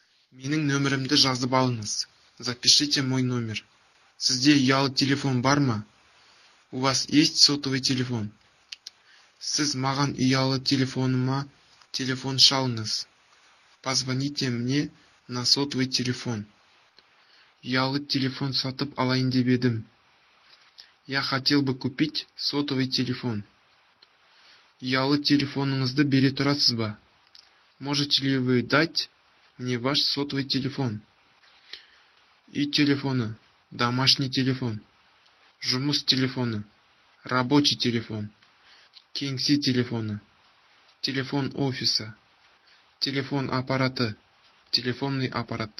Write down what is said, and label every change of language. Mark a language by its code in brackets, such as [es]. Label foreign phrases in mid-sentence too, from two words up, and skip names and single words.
[kk] Менің нөмірімді жазып алыңыз. [ru] Запишите мой номер. [kk] Сізде ұялы телефон бар ма? [ru] У вас есть сотовый телефон? [kk] Сіз маған ұялы телефоныма телефон шалыңыз. [ru] Позвоните мне на сотовый телефон. [kk] Ұялы телефон сатып алайын деп едім. [ru] Я хотел бы купить сотовый телефон. [kk] Ұялы телефоныңызды бере тұрасыз ба? [ru] Можете ли вы дать мне ваш сотовый телефон? [kk] Үй телефоны, [ru] домашний телефон, [kk] жұмыс телефоны, [ru] рабочий телефон, [kk] кеңсе телефоны, [ru] телефон офиса, [kk] телефон аппараты, [ru] телефонный аппарат.